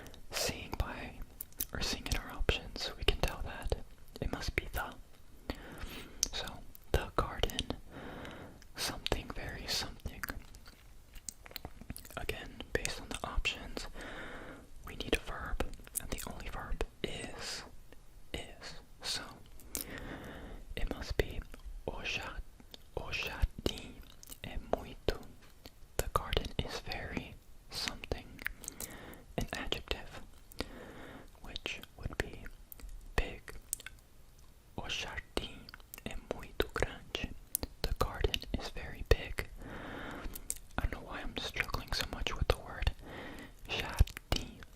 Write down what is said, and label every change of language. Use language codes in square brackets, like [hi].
[en] Seeing in our options, we can tell that it must be the. So, the garden, something very something. Again, based on the options, we need a verb, and the only verb is. So, it must be [pt] o jardim é muito. [en] The garden is very something. An adjective, which would be big. [pt] O jardim é muito grande. [en] The garden is very big. I don't know why I'm struggling so much with the word jardim.